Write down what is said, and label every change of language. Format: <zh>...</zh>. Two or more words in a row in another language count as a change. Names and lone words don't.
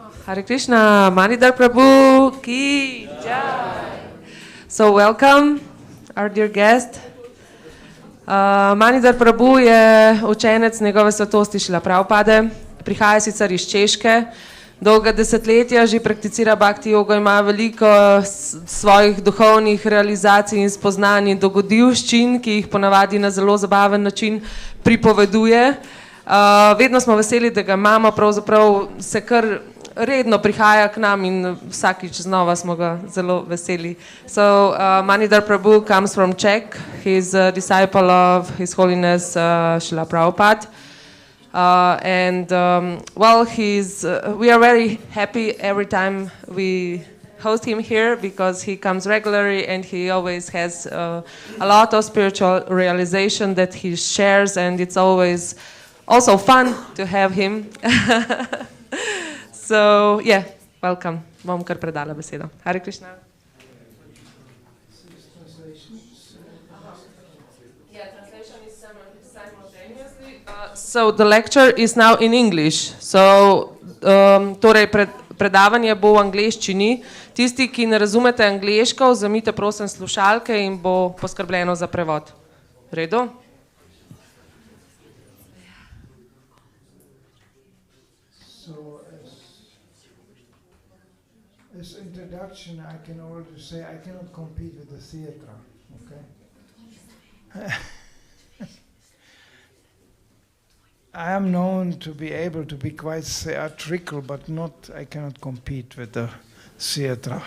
<sa>हरे कृष्ण,</sa> <hi>Manidhar Prabhu की जय.</hi> <en>So welcome, our dear guest.</en> <sl>Manidhar Prabhu je učenec njegove svetosti Šrila Prabhupada, prihaja sicer iz Češke, dolga desetletja že prakticira bhakti jogo, ima veliko svojih duhovnih realizacij in spoznanj in dogodivščin, ki jih ponavadi na zelo zabaven način pripoveduje. Vedno smo veseli, da ga imamo, pravzaprav se kar redno prihaja k nam in vsakič znova smo ga zelo veseli.</sl> <en>So Manidhar Prabhu comes from Czech. He's a disciple of His Holiness Srila Prabhupada. We are very happy every time we host him here because he comes regularly and he always has a lot of spiritual realization that he shares, and it's always also fun to have him. So, yeah, welcome.</en> <sl>Bom kar predala besedo.</sl> <sa>हरे कृष्ण.</sa> <en>Yeah, translation is simultaneously. So the lecture is now in English. So,</en> <sl>torej predavanje bo v angleščini. Tisti, ki ne razumete angleško, vzemite prosim slušalke in bo poskrbljeno za prevod. V redu?</sl> <en>This introduction, I can already say I cannot compete with the theatre, okay? I am known to be able to be quite theatrical, but I cannot compete with the theatre.</en>